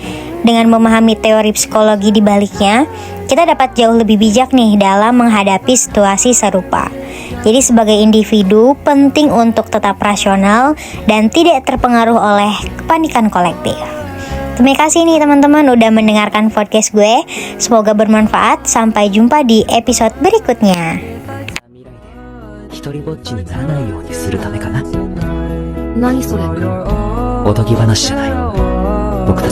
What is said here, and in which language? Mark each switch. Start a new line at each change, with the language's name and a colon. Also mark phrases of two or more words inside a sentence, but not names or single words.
Indonesian: Dengan memahami teori psikologi di baliknya, kita dapat jauh lebih bijak nih dalam menghadapi situasi serupa. Jadi sebagai individu, penting untuk tetap rasional dan tidak terpengaruh oleh kepanikan kolektif. Terima kasih nih teman-teman udah mendengarkan podcast gue. Semoga bermanfaat. Sampai jumpa di episode berikutnya.
Japanese: 一人ぼっちにならないようにするためかな。何それ？おとぎ話じゃない。僕たち